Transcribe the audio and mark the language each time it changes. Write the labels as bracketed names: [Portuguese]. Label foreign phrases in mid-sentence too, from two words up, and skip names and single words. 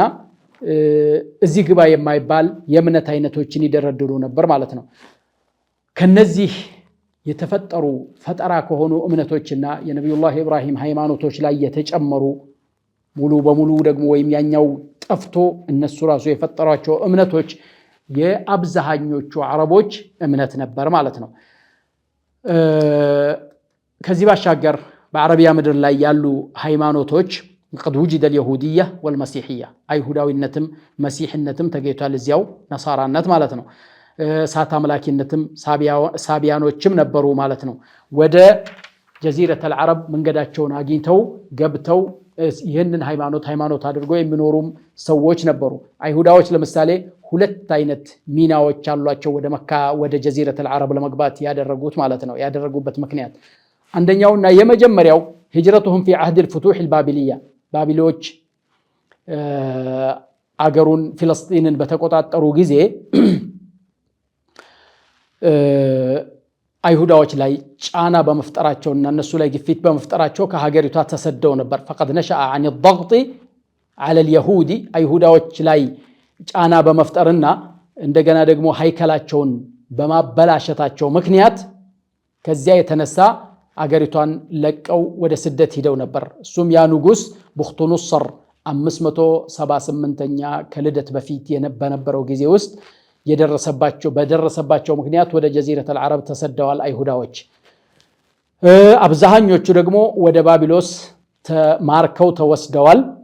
[Amharic] እዚህ ግባ የማይባል የእምነት አይነቶችን ይደረድሩ ነበር ማለት ነው። ከነዚህ የተፈጠሩ ፈጠራ ከሆኑ እምነቶችና የነብዩላህ ኢብራሂም ሃይማኖቶች ላይ የተጨመሩ ሙሉ በሙሉ ደግሞ ወይም ያኛው ጠፍቶ እነሱ ራሱ የፈጠሯቸው እምነቶች የአብዛኞቹ አረቦች እምነት ነበር ማለት ነው። ከዚህ ባሻገር በአረቢያ ምድር ላይ ያሉ ሃይማኖቶች [Arabic] قد وجد اليهودية والمسيحية [Amharic] አይሁዳዊነትም መሲህነትም ተገኝቷል እዚያው ነሳራነት ማለት ነው ሳታ አምላኪነትም ሳቢያኖችም ነበሩ ማለት ነው ወደ [Arabic] جزيرة العرب [Amharic] መንገዳቸውን አግኝተው ገብተው ይህንን ሃይማኖት አድርጎ የሚኖሩም ሰዎች ነበሩ አይሁዳዎች ለምሳሌ ሁለት አይነት ሚናዎች አሏቸው ወደ መካ ወደ [Arabic] جزيرة العرب [Amharic] ለመግባት ያደረጉት ማለት ነው ያደረጉበት ምክንያት አንደኛውና የመጀመሪያው [Arabic] هجرتهم في عهد الفتوح البابلية [Amharic] ባቢሎች አገሩን ፍልስጤምን በተቆጣጠሩ ጊዜ አይሁዳዎች ላይ ጫና በመፍጠራቸውና እነሱ ላይ ግፊት በመፍጠራቸው ከሀገሪቷ ተሰደው ነበር [Arabic] فقد نشأ عن الضغط على اليهود [Amharic] አይሁዳዎች ላይ ጫና በመፍጠርና እንደገና ደግሞ ሃይከላቸውን በማበላሸታቸው ምክንያት ከዚያ የተነሳ አገሪቷን ለቀው ወደ ስደት ሄደው ነበር እሱም ያ ንጉስ ቡኽቱንصር 578ኛ ከልደት በፊት በነበረው ጊዜ ውስጥ በደረሰባቸው ምክንያት ወደ [Arabic] جزيرة العرب [Amharic] ተሰደዋል አይሁዳዎች አብዛኞቹ ደግሞ ወደ ባቢሎስ ተማርከው ተወስደዋል